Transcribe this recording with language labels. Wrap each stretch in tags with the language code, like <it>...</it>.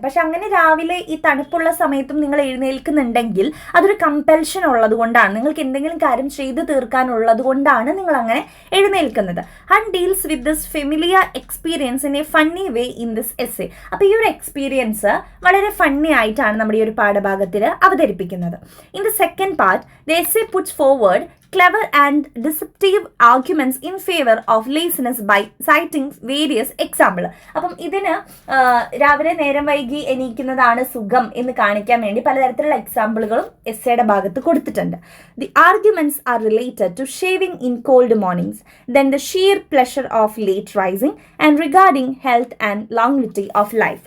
<ml>പക്ഷെ അങ്ങനെ രാവിലെ ഈ തണുപ്പുള്ള സമയത്തും നിങ്ങൾ എഴുന്നേൽക്കുന്നുണ്ടെങ്കിൽ അതൊരു കമ്പൽഷൻ ഉള്ളത് കൊണ്ടാണ്, നിങ്ങൾക്ക് എന്തെങ്കിലും കാര്യം ചെയ്ത് തീർക്കാനുള്ളത് കൊണ്ടാണ് നിങ്ങൾ അങ്ങനെ എഴുന്നേൽക്കുന്നത്.</ml> <en>Hunt deals with this familiar experience in a funny way in this essay.</en> <ml>അപ്പോൾ ഈ ഒരു എക്സ്പീരിയൻസ് വളരെ ഫണ്ണി ആയിട്ടാണ് നമ്മുടെ ഈ ഒരു പാഠഭാഗത്തിൽ അവതരിപ്പിക്കുന്നത്.</ml> <en>In the second part the essay puts forward clever and deceptive arguments in favor of laziness by citing various examples.</en> <ml>അപ്പം ഇതിന് രാവിലെ നേരം വൈകി എണീക്കുന്നതാണ് സുഖം എന്ന് കാണിക്കാൻ വേണ്ടി പലതരത്തിലുള്ള എക്സാമ്പിളുകളും എസ്സേയുടെ ഭാഗത്ത് കൊടുത്തിട്ടുണ്ട്.</ml> <en>The arguments are related to shaving in cold mornings, then the sheer pleasure of late rising, and regarding health and longevity of life.</en>